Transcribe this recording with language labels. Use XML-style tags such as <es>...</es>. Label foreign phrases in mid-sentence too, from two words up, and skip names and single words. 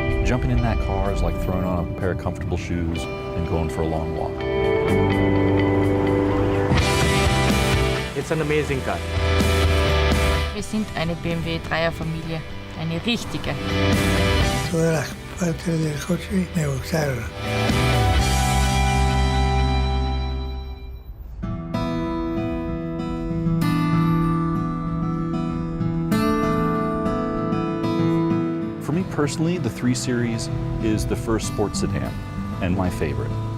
<en>Jumping in that car is like throwing on a pair of comfortable shoes and going for a long walk. It's an amazing car.</en> <de>Wir sind eine BMW Dreierfamilie, eine richtige.</de> <es>Todas las partes del coche me gustaron.</es> <en>For me personally, the 3 Series is the first sports sedan and my favorite.</en>